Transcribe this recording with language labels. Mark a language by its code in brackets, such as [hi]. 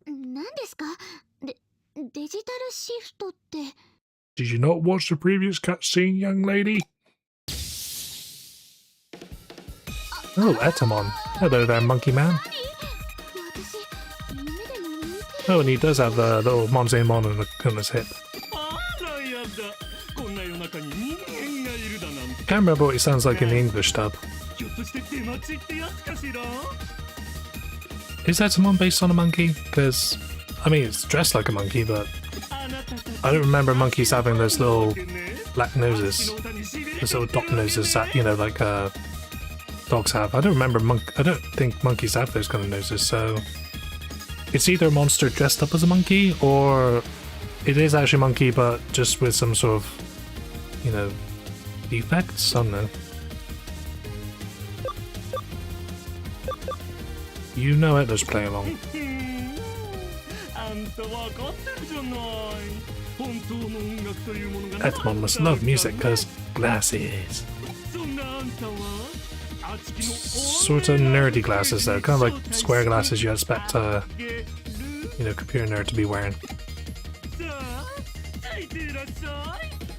[ja] 何ですか？デジタルシフトって。 [en] Did you not watch the previous cutscene, young lady? Oh, Etamon. Hello there, Monkey Man. [ja] 私、夢でも見て。 [en] Oh, and he does have a little Monzemon on his hip. [ja] あらやだ、こんな夜中に人間がいるだなんて。 [en] Can't remember what he sounds like in the English dub. [ja] ひょっとして出待ちってやつかしら？ [en] Is Etamon based on a monkey? Because, I mean, it's dressed like a monkey, but [ja] あなたたち [en] I don't remember monkeys having those little black noses. Those little dot noses that, you know, like dogs have. I don't think monkeys have those kind of noses, so... It's either a monster dressed up as a monkey, or it is actually a monkey, but just with some sort of, you know, defects? I don't know. You know it, let's play along. [ja] あんたわかってるじゃない。本当の音楽というものが [en] Edmond must love music because glasses. [ja] そんなあんたはあちきの [en] Sort of nerdy glasses though, kind of like square glasses you expect a computer nerd to be wearing. [ja] さあついていらっしゃい。